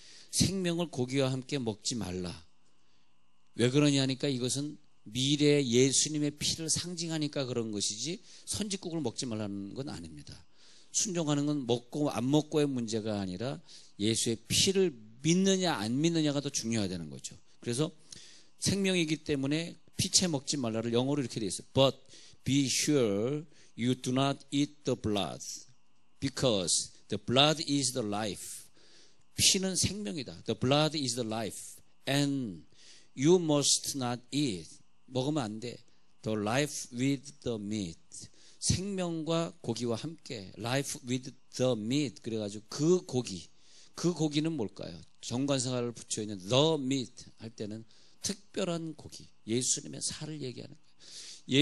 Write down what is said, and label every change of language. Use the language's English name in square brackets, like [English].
[Korean] 생명을 고기와 함께 먹지 말라. 왜 그러냐 하니까 이것은 미래 예수님의 피를 상징하니까 그런 것이지, 선짓국을 먹지 말라는 건 아닙니다. 순종하는 건 먹고 안 먹고의 문제가 아니라 예수의 피를 믿느냐 안 믿느냐가 더 중요하다는 거죠. 그래서 생명이기 때문에 피채 먹지 말라를 영어로 이렇게 되어 있어요. [English] But be sure you do not eat the blood, because the blood is the life. [Korean] 피는 생명이다. [English] The blood is the life. And you must not eat. [Korean] 먹으면 안 돼. [English] The life with the meat. [Korean] 생명과 고기와 함께 [English] life with the meat. [Korean] 그래가지고 그 고기는 뭘까요? 정관사를 붙여 있는 the meat 할 때는 특별한 고기, 예수님의 살을 얘기하는 거예요.